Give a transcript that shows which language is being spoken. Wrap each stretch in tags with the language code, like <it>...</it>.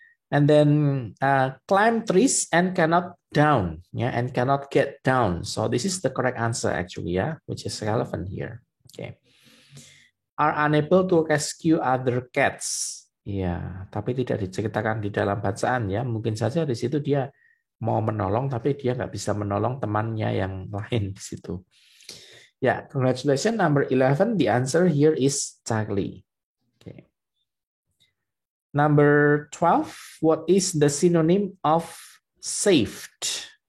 <en>And then climb trees and cannot down, and cannot get down. So this is the correct answer actually, which is relevant here. Okay. Are unable to rescue other cats.</en> <id>Tapi tidak diceritakan di dalam bacaan Mungkin saja di situ dia mau menolong tapi dia nggak bisa menolong temannya yang lain di situ.</id> <en>Congratulations number 11. The answer here is Charlie. Okay. Number 12. What is the synonym of saved?</en>